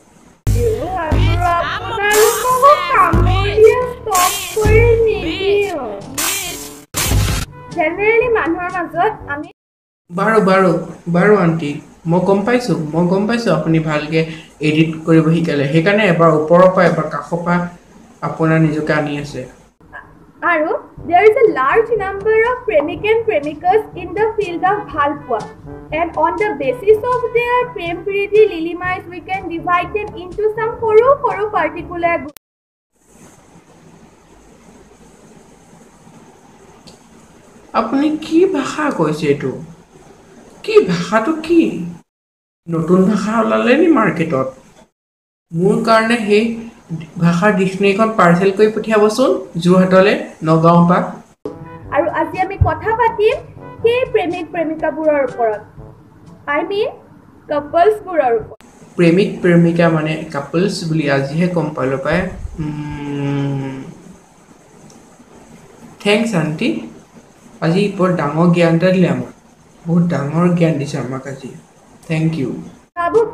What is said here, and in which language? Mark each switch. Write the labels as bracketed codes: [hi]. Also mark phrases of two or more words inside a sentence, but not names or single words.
[as] জেনেৰেলি মানুহৰ মাজত আমি বাৰু আন্টি মই গম পাইছোঁ আপুনি ভালকে এডিট কৰিব শিকালে সেইকাৰণে এবাৰ ওপৰৰ পৰা এবাৰ কাষৰ পৰা আপোনাৰ নিজকে আনি আছে [en] আৰু there is a large number of premik and premikas in the field of bhalpua and on the basis of their [as] প্ৰেম প্ৰীতি লীলামই [en] we can divide them into some foru particular [as] আপুনি কি ভাষা কৈছে এইটো কি ভাষাটো কি নতুন ভাষা ওলালে নি মাৰ্কেটত মোৰ কাৰণে সেই ভাষাৰ ডিক্সনেৰীখন পাৰ্চেল কৰি পঠিয়াবচোন যোৰহাটলৈ নগাঁও পৰা আৰু আজি আমি কথা পাতিম সেই প্ৰেমিক প্ৰেমিকাবোৰৰ ওপৰত [en] I mean couples [as] বোৰৰ ওপৰত প্ৰেমিক প্ৰেমিকা মানে কাপলছ বুলি আজিহে গম পালো পাই থেংকছ আন্টি আজি বৰ ডাঙৰ জ্ঞান এটা দিলে আমাক বহুত ডাঙৰ জ্ঞান দিছে আমাক আজি [en] thank you [as] বাবু